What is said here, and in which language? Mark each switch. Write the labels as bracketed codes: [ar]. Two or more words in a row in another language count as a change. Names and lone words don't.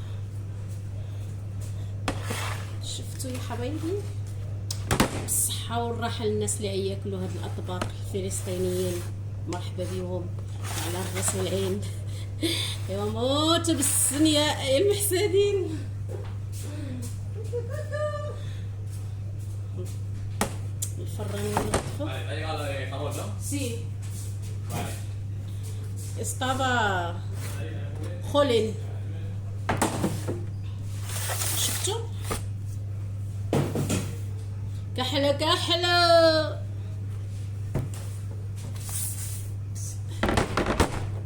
[ar] شفتوا يا حبايبي، بالصحة والراحة للناس اللي ياكلوا هاد الاطباق الفلسطينيين، مرحبا بهم على الراس والعين. ايوا موتوا بالسن يا المحسدين. الفران ينظفوا. [es] Sí. Vale. Estaba خولين. [ar] شفتوا؟ كحلة كحلة.